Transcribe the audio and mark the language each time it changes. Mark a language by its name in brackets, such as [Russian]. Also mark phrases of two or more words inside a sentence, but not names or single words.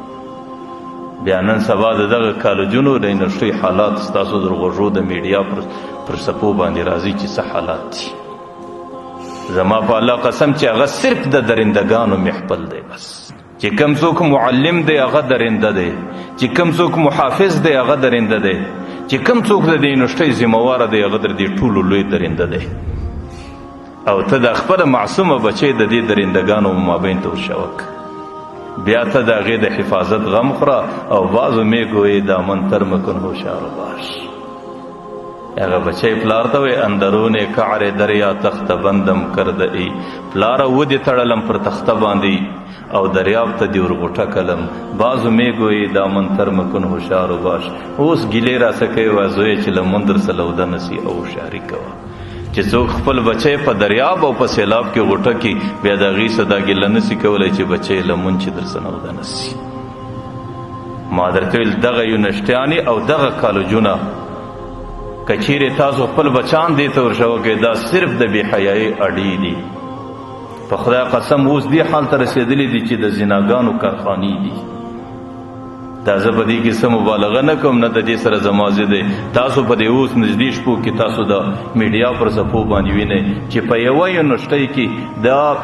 [Pashto] بیا نن سبا د دغه کالجونو د یونیورسټۍ حالات ستاسو د غوږو د میډیا پر څپو باندې راځي چې څه حالات دي زما په الله قسم چې هغه صرف د درندګانو محفل دی بس چې کم څوک معلم دی هغه درنده دی چې کم څوک محافظ دی هغه درنده دی چې کم څوک د یونیورسټۍ ذمهواره دی هغه د دې ټولو لوی درنده دی او ته د خپله معصومه بچی د دې درندګانو مابین ته ورشوک بیا ته د هغې د حفاظت غم خوره او [Persian] بعضو میگویی دامن تر مکن هوشیار باش [Pashto] هغه بچی پلار ته وایي [Persian] اندرون کعر دریا تخته بندم کرده ای [Pashto] پلاره ودې تړلم پر تخته باندې او دریاب ته دې ورغوټه کلم [Persian] بعضو میگویی دامن تر مکن هوشیار باش [Pashto] اوس ګیلې راسه کوي وایي زویه چې لمون در څه لوده نسي او هوښیاري کوه چې څوک خپل بچی په دریاب او په سیلاب کې غوټه کړي بیا د هغې څه دا ګیله نسي کولی چې بچی لمون چې در څه نوده نسي ما درته ویل دغه یونیورسټیانې او دغه کالجونه که چیرې تاسو خپل بچان دې ته ورشوکئ دا صرف د بې حیایۍ اډې دي په خدای قسم اوس دې حال ته رسېدلي دي چې د زناګانو کارخانې دي دا زه په دې کې څه مبالغه نه کوم نه د دې سره زما ضد دی تاسو په دې اوس نږدې شپو کې تاسو د میډیا پر څپو باندې وینئ چې په یوه یونیورسټۍ کې دا